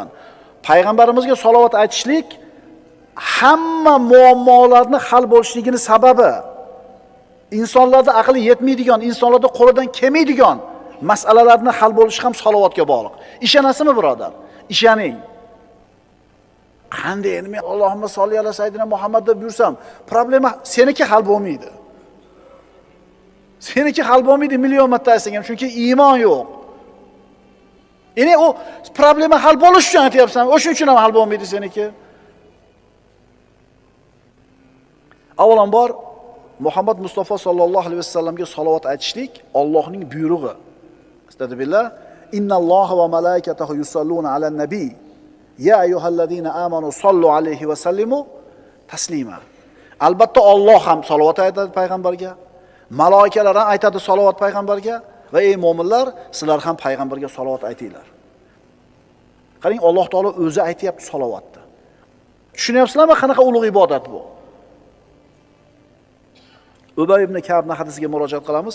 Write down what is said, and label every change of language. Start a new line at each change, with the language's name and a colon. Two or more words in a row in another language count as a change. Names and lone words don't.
Uzbek: Payg'ambarimizga salovat aytishlik hamma muammolarni hal bo'lishligining sababi. Insonlarda aqli yetmaydigan, insonlarda qo'lidan kelmaydigan masalalarni hal bo'lishi ham salovatga bog'liq. Ishonasizmi, birodar? Ishoning. Qanday endi men
Arabic: اللهم صل على سيدنا محمد
Uzbek: deb yursam, problema seniki hal bo'lmaydi. Seniki hal bo'lmaydi million marta aytsang ham, chunki iymon yo'q. Ya'ni u problema hal bo'lish uchun aytyapsan, o'shuning uchun ham hal bo'lmaydi seniki. Avvalambor Muhammad Mustafa
Arabic: sallallohu alayhi vasallamga
Uzbek: salovat aytishlik Allohning buyrug'i.
Arabic: أستغفر الله إن الله وملائكته يصلون على النبي. يا أيها الذين آمنوا صلوا عليه وسلموا تسليما.
Uzbek: Albatta Alloh ham salovat aytadi payg'ambarga, malaikalar ham aytadi salovat payg'ambarga va ey mu'minlar, sizlar ham payg'ambarga salovat aytinglar. Qarang, Alloh taolo o'zi aytayapti salovatni. Tushunyapsizlarmi, qanaqa ulug' ibodat bu? Ubay ibn Ka'bning hadisiga murojaat qilamiz.